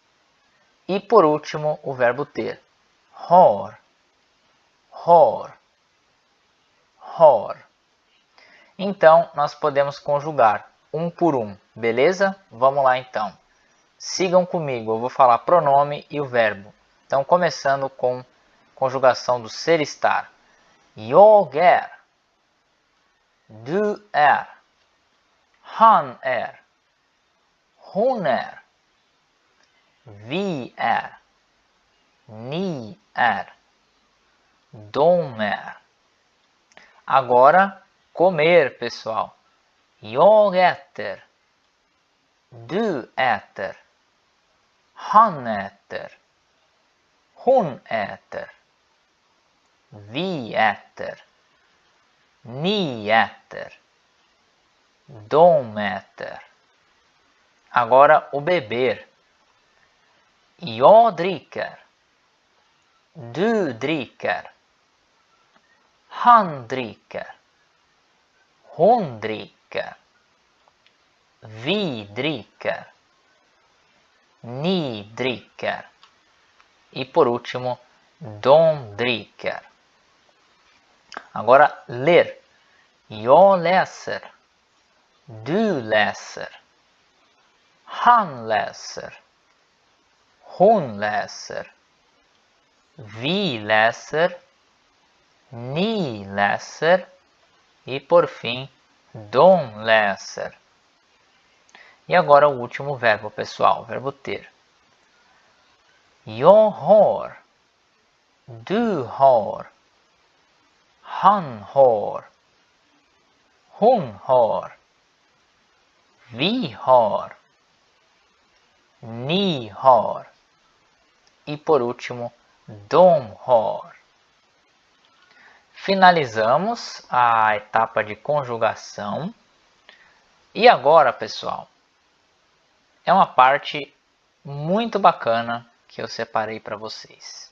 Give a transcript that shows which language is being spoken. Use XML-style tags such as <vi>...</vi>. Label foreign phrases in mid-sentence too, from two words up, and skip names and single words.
<pt>E por último, o verbo ter,</pt> <sv>har, har, har.</sv> <pt>Então, nós podemos conjugar um por um, beleza? Vamos lá então. Sigam comigo, eu vou falar pronome e o verbo. Então, começando com conjugação do ser, estar.</pt> <sv>Jag är, du är, han är, hon är, vi är, ni är, domer.</sv> <pt>Agora, comer, pessoal.</pt> <sv>Jag äter. Du äter. Han äter. Hon äter. Vi äter. Ni äter. De äter.</sv> <pt>Agora o beber.</pt> <sv>Jag dricker. Du dricker. Han dricker. Hon dricker. Vi dricker. Ni dricker.</sv> <pt>E por último,</pt> <sv>de dricker.</sv> <pt>Agora, ler.</pt> <sv>Jag läser. Du läser. Han läser. Hon läser. Vi läser. Ni läser.</sv> <pt>E por fim,</pt> <sv>de läser.</sv> <pt>E agora o último verbo, pessoal, o verbo ter.</pt> <sv>Jag har. Du har. Han har. Hon har. Vi har. Ni har.</sv> <pt>E por último,</pt> <sv>de har.</sv> <pt>Finalizamos a etapa de conjugação. E agora, pessoal, é uma parte muito bacana que eu separei para vocês.</pt>